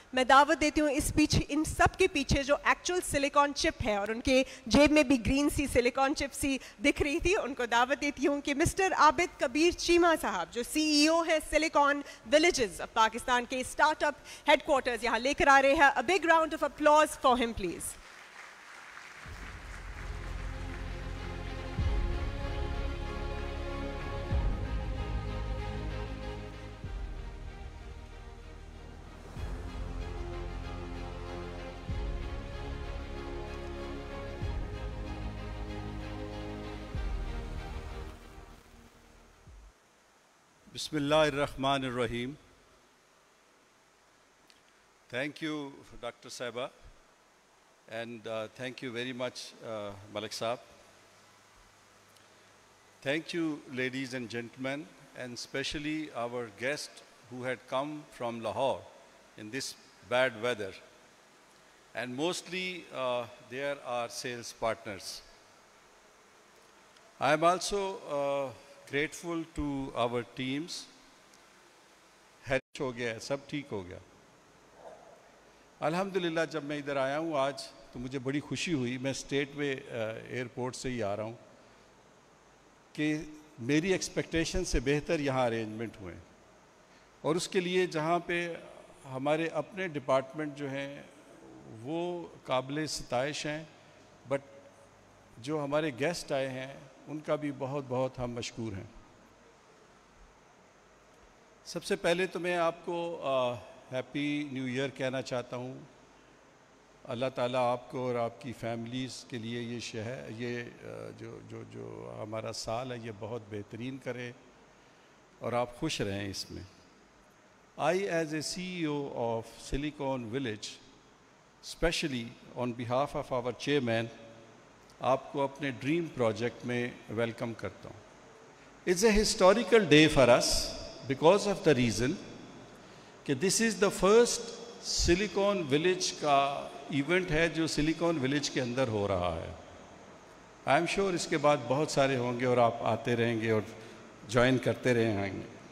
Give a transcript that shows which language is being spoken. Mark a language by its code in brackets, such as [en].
[ur] میں دعوت دیتی ہوں اس پیچھے, ان سب کے پیچھے جو ایکچوئل سلیکون چپ ہے, اور ان کے جیب میں بھی گرین سی سلیکون چپ سی دکھ رہی تھی, ان کو دعوت دیتی ہوں کہ مسٹر عابد کبیر چیمہ صاحب جو CEO ہے سلیکون ولیجز آف پاکستان کے اسٹارٹ اپ ہیڈ کوارٹرز, یہاں لے کر آ رہے ہیں. [en] A big round of applause for him please. [ar] بسم اللہ الرحمن الرحیم. [en] Thank you, Dr. Saiba, and thank you very much, Malik Saab. Thank you, ladies and gentlemen, and especially our guests who had come from Lahore in this bad weather. And mostly there are sales partners. I am also grateful to our teams. [ur] ہو گیا ہے, سب ٹھیک ہو گیا الحمدللہ. جب میں ادھر آیا ہوں آج تو مجھے بڑی خوشی ہوئی. میں اسٹیٹ وے ایئرپورٹ سے ہی آ رہا ہوں کہ میری ایکسپیکٹیشن سے بہتر یہاں ارینجمنٹ ہوئے, اور اس کے لیے جہاں پہ ہمارے اپنے ڈپارٹمنٹ جو ہیں وہ قابل ستائش ہیں, بٹ جو ہمارے گیسٹ آئے ہیں ان کا بھی بہت بہت ہم مشکور ہیں. سب سے پہلے تو میں آپ کو ہیپی نیو ایئر کہنا چاہتا ہوں. اللہ تعالیٰ آپ کو اور آپ کی فیملیز کے لیے یہ شہر, یہ جو ہمارا سال ہے یہ بہت بہترین کرے اور آپ خوش رہیں اس میں. [en] I as a CEO of Silicon Village, especially on behalf of our chairman, [ur] آپ کو اپنے ڈریم پروجیکٹ میں ویلکم کرتا ہوں. [en] It's a historical day for us because of the reason کہ this is the first [ur] silicone village کا event ہے جو سلیکون ولیج کے اندر ہو رہا ہے. [en] I am sure [ur] اس کے بعد بہت سارے ہوں گے اور آپ آتے رہیں گے اور جوائن کرتے رہیں گے.